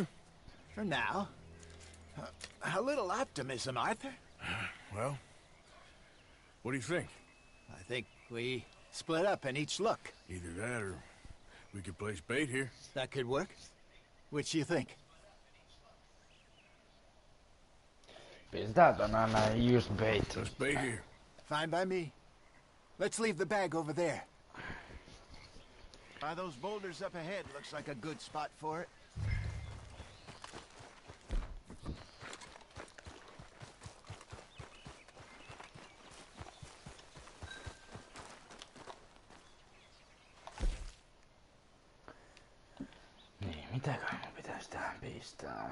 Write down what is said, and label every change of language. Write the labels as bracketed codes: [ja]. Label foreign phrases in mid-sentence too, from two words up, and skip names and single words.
[en] For now. A little optimism, Arthur. Well, what do you think? I think we split up and each look. Either that or we could place bait here. That could work. Which do you think? [fi] Pistetään aina just bait. [en] Let's bait here. Fine by me. Let's leave the bag over there. By those boulders up ahead, looks like a good spot for it. [fi] Niin, mitäköhän mun pitäisi tähän pistää?